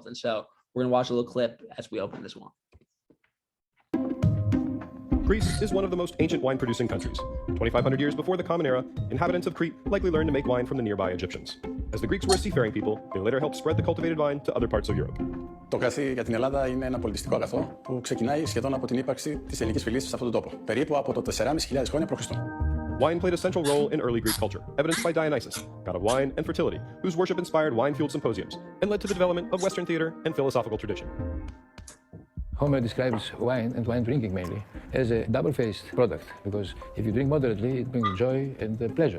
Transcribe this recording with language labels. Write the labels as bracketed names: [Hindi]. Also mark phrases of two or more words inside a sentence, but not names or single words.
[English] And so we're going to watch a little clip as we open this one. Greece is one of the most ancient wine-producing countries. 2,500 years before the Common Era, inhabitants of Crete likely learned to make wine from the nearby Egyptians. As the Greeks were seafaring people, they later helped spread the cultivated wine to other parts of Europe. [Greek] Το κρασί για την Ελλάδα είναι ένα πολιτιστικό αγαθό που ξεκινάει σχεδόν από την ύπαρξη της ελληνικής φυλής σε αυτόν τον τόπο, περίπου από το 4.500 χρόνια π.Χ. [English] Wine played a central role in early Greek culture, evidenced by Dionysus, god of wine and fertility, whose worship inspired wine-fueled symposiums and led to the development of Western theater and philosophical tradition. Homer describes wine and wine drinking mainly as a double-faced product, because if you drink moderately, it brings joy and pleasure.